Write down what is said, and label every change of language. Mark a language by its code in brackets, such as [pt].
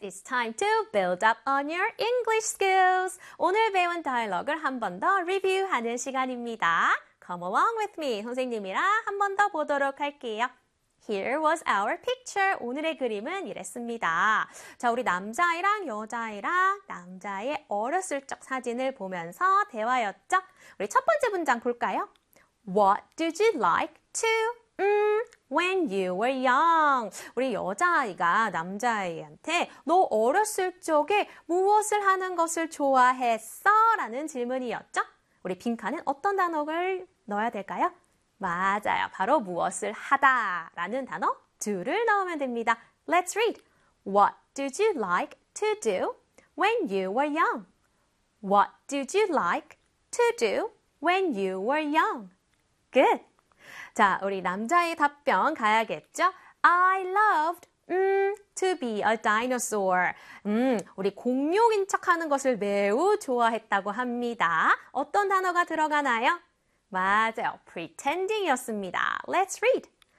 [en] It's time to build up on your English skills. [ko] 오늘 배운 다이얼을 한 번 더 리뷰하는 시간입니다. [en] Come along with me. [ko] 선생님이랑 한 번 더 보도록 할게요. [en] Here was our picture. [ko] 오늘의 그림은 이랬습니다. 자, 우리 남자아이랑 여자아이랑 남자의 어렸을 적 사진을 보면서 대화였죠? 우리 첫 번째 문장 볼까요? [en] What did you like to when you were young? [ko] 우리 여자아이가 남자아이한테 너 어렸을 적에 무엇을 하는 것을 좋아했어? 라는 질문이었죠? 우리 빈칸은 어떤 단어를 넣어야 될까요? 맞아요. 바로 무엇을 하다 라는 단어 do를 넣으면 됩니다. [en] Let's read. What did you like to do when you were young? What did you like to do when you were young? Good. [ko] 자, 우리 남자의 답변 가야겠죠? [en] I loved to be a dinosaur. [ko] 우리 공룡인 척하는 것을 매우 좋아했다고 합니다. 어떤 단어가 들어가나요? 맞아요. pretending 이었습니다. [en] Let's read.